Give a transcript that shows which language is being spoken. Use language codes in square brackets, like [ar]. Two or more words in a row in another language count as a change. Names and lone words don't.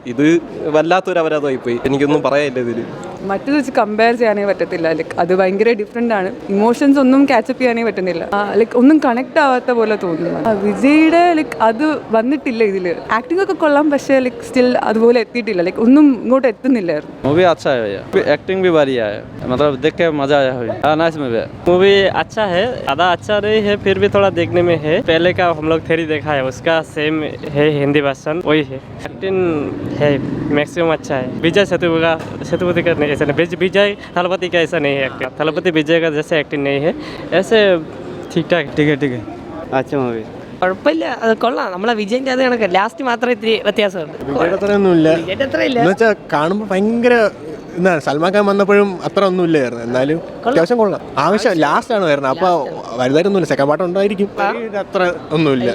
[ml] ഇത് വല്ലാത്തൊരു അപരാധമായിപ്പോയി, എനിക്കൊന്നും പറയാനില്ല ഇതിൽ. മറ്റു വെച്ച് കമ്പയർ ചെയ്യാനേ പറ്റത്തില്ല. അത് ഭയങ്കര ഡിഫറെൻ്റ് ആണ്. ഇമോഷൻസ് ഒന്നും ക്യാച്ചപ്പ് ചെയ്യാനേ പറ്റുന്നില്ല. ഒന്നും കണക്ട് ആവാത്ത പോലെ തോന്നുന്നു. വിജയുടെ അത് വന്നിട്ടില്ല ഇതില്. ആക്ടിംഗ് ഒക്കെ കൊള്ളാം, പക്ഷേ സ്റ്റിൽ അതുപോലെ എത്തിയിട്ടില്ല. ഒന്നും ഇങ്ങോട്ട് എത്തുന്നില്ലായിരുന്നു. [hi] मूवी अच्छा है भैया, एक्टिंग भी बढ़िया है, मतलब देख के मजा आया है. [en] nice movie [hi] है. मूवी अच्छा है, आधा अच्छा नहीं है फिर भी थोड़ा देखने में है. पहले का हम लोग थेरी देखा है, उसका सेम है [en] Hindi version, [hi] वही है. एक्टिंग है मैक्सिमम अच्छा है. विजय सेतुपति का ऐसा नहीं, विजय थलपति का ऐसा नहीं है एक्टिंग. थलपति विजय का जैसे एक्टिंग नहीं है, ऐसे ठीक ठाक. ठीक है अच्छा मूवी [ml] കുഴപ്പമില്ല, അത് കൊള്ളാം. നമ്മളെ വിജയൻ്റെ അത് കണക്ക് ലാസ്റ്റ് മാത്രമേ ഇത്തിരി വ്യത്യാസമുണ്ട്. എന്നുവെച്ചാൽ കാണുമ്പോൾ ഭയങ്കര എന്താണ്, സൽമാൻ ഖാൻ വന്നപ്പോഴും അത്ര ഒന്നും ഇല്ലായിരുന്നു, എന്നാലും അത്യാവശ്യം കൊള്ളാം. ആവശ്യം ലാസ്റ്റ് ആണ് വരുന്നത്, അപ്പോൾ വലുതായിട്ടൊന്നുമില്ല. [en] second part [ml] ഉണ്ടായിരിക്കും, അത്ര ഒന്നുമില്ല.